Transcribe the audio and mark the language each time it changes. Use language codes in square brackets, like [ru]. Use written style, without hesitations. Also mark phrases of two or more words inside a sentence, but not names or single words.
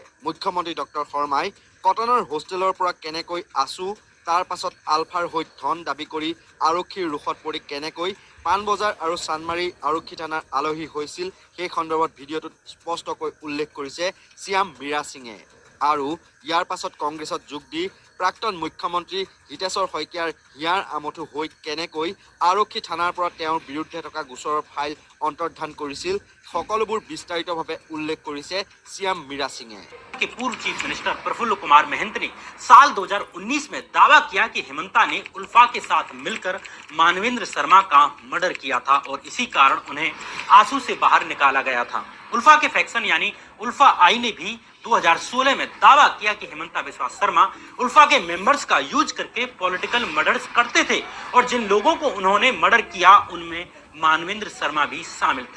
[as] মুখ্যমন্ত্ৰী ডক্টৰ শৰ্মাই কটনৰ হোষ্টেলৰ পৰা কেনেকৈ আছু তাৰ পাছত আলফাৰ হৈ ধন দাবী কৰি আৰক্ষীৰ ৰোষত পৰি কেনেকৈ পাণবজাৰ আৰু চানমাৰী আৰক্ষী থানাৰ আলহী হৈছিল সেই সন্দৰ্ভত ভিডিঅ'টোত স্পষ্টকৈ উল্লেখ কৰিছে শ্যাম মীৰা সিঙে। আৰু ইয়াৰ পাছত কংগ্ৰেছত যোগ দি প্ৰাক্তন মুখ্যমন্ত্ৰী হিতেশ্বৰ শইকীয়াৰ হিয়াৰ আমঠু হৈ কেনেকৈ আৰক্ষী থানাৰ পৰা তেওঁৰ বিৰুদ্ধে থকা গোচৰৰ ফাইল অন্তৰ্ধান কৰিছিল সকলোবোৰ বিস্তাৰিতভাৱে উল্লেখ কৰিছে শ্যাম মীৰা সিঙে। [hi] के पूर्व [en] chief minister [hi] प्रफुल्ल कुमार महंत ने साल 2019 में दावा किया कि हेमंता ने उल्फा के साथ मिलकर मानवेंद्र शर्मा का मर्डर किया था और इसी कारण उन्हें आंसू से बाहर निकाला गया था। उल्फा के फैक्शन यानी उल्फा आई ने भी 2016 में दावा किया कि हेमंता बिश्वा शर्मा उल्फा के मेंबर्स का यूज करके [en] political murders [hi] करते थे और जिन लोगों को उन्होंने मर्डर किया उनमें मानवेंद्र शर्मा भी शामिल थे।